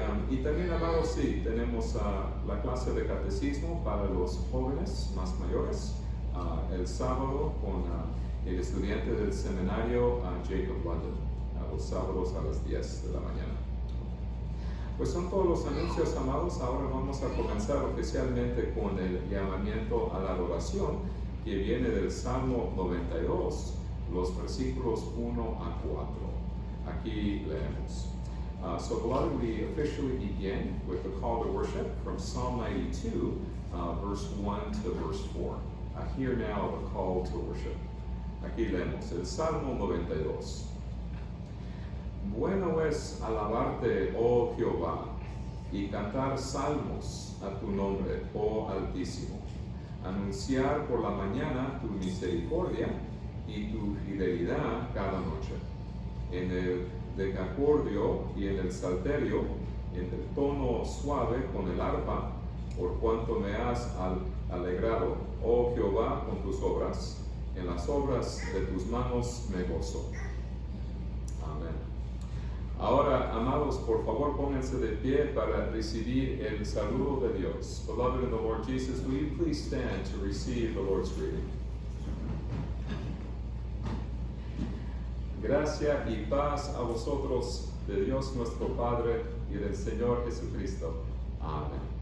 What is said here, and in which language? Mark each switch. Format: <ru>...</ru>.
<es>Y también, amados, sí, tenemos la clase de catecismo para los jóvenes más mayores, el sábado con el estudiante del seminario Jacob London, los sábados a las 10 de la mañana. Pues son todos los anuncios, amados. Ahora vamos a comenzar oficialmente con el llamamiento a la adoración, que viene del Salmo 92, los versículos 1 a 4. Aquí leemos.</es> <en>So, beloved, we officially begin with the call to worship from Psalm 92, verse 1 to verse 4. Hear now the call to worship.</en> <es>Aquí leemos el Salmo 92. Bueno es alabarte, oh Jehová, y cantar salmos a tu nombre, oh Altísimo. Anunciar por la mañana tu misericordia y tu fidelidad cada noche. En el decacordio y en el salterio, en el tono suave con el arpa, por cuanto me has alegrado, oh Jehová, con tus obras. En las obras de tus manos me gozo. Amén. Ahora, amados, por favor, pónganse de pie para recibir el saludo de Dios.</es> <en>Beloved in the Lord Jesus, will you please stand to receive the Lord's greeting?</en> <es>Gracia y paz a vosotros de Dios nuestro Padre y del Señor Jesucristo. Amén.</es>